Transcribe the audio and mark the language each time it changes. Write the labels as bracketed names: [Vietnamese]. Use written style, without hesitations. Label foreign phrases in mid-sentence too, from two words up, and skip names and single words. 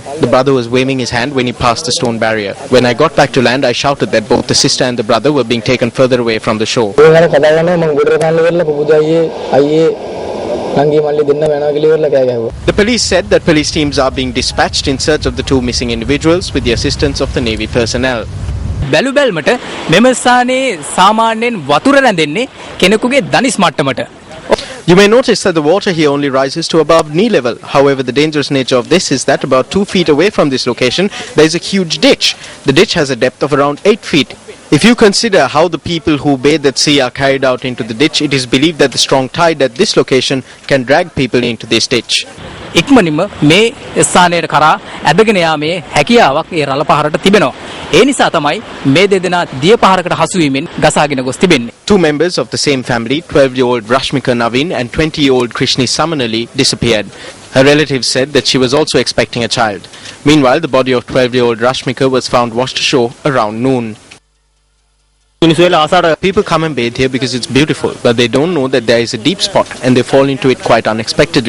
[English] The brother was waving his hand when he passed the stone barrier. When I got back to land, I shouted that both the sister and the brother were being taken further away from the shore. The police said that police teams are being dispatched in search of the 2 missing individuals with the assistance of the Navy personnel. [Sinhala] බැලු බැල්මට මෙම ස්ථානයේ සාමාන්‍යයෙන් වතුර රැඳෙන්නේ කෙනෙකුගේ දනිස් මට්ටමට. [English] You may notice that the water here only rises to above knee level. However, the dangerous nature of this is that about 2 feet away from this location, there is a huge ditch. The ditch has a depth of around 8 feet. If you consider how the people who bathe at sea are carried out into the ditch, it is believed that the strong tide at this location can drag people into this ditch. [Sinhala] ඉක්මනින්ම මේ ස්ථානයට කරා ඇදගෙන යාමේ හැකියාවක් ඒ රළ පහරට තිබෙනවා. ඒ නිසා තමයි මේ දෙදෙනා දිය පහරකට හසු වීමෙන් ගසාගෙන ගොස් තිබෙන්නේ. [English] 2 members of the same family, 12-year-old Rashmika Navin and 20-year-old Krishni Samanali, disappeared. Her relatives said that she was also expecting a child. Meanwhile, the body of 12-year-old Rashmika was found washed ashore around noon. People come and bathe here because it's beautiful, but they don't know that there is a deep spot and they fall into it quite unexpectedly.